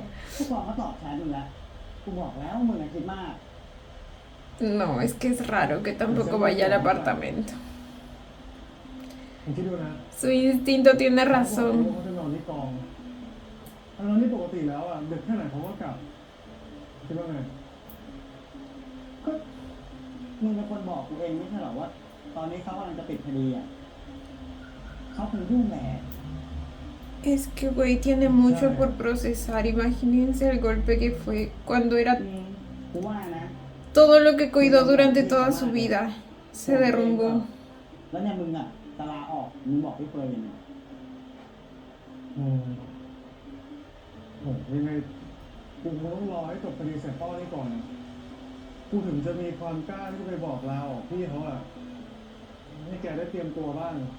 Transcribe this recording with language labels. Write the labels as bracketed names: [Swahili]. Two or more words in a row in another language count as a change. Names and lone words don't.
[Thai] ผู้กองก็ตอบแทนมึงแล้วกูบอกแล้วมึงอะคิดมาก [Spanish] No, es que es raro que tampoco vaya al apartamento. [Thai] ผมคิดดูนะ [Spanish] Su instinto tiene [Thai] เขา [Spanish] razón. [Thai] จะนอนที่กองนอนที่ปกติแล้วอ่ะดึกแค่ไหนเขาก็กลับคิดว่าไง ก็มึงเป็นคนบอกกูเองไม่ใช่เหรอว่า ตอนนี้เขากำลังจะปิดคดีอ่ะเขาคงยุ่งแหละ [Spanish] Es que, güey, tiene mucho por procesar. Imagínense el golpe que fue cuando era [Thai] กูว่านะ [Spanish] todo lo que cuidó durante toda su vida. Se derrumbó. [Thai] แล้วเนี่ยมึงอ่ะจะลาออกมึงบอกพี่เฟิร์นยังไง โหยังไงกูคงต้องรอให้จบคดีเสร็จพ่อนี่ก่อนนะกูถึงจะมีความกล้าที่จะไปบอกลาออกพี่เขาอ่ะให้แกได้เตรียมตัวบ้าง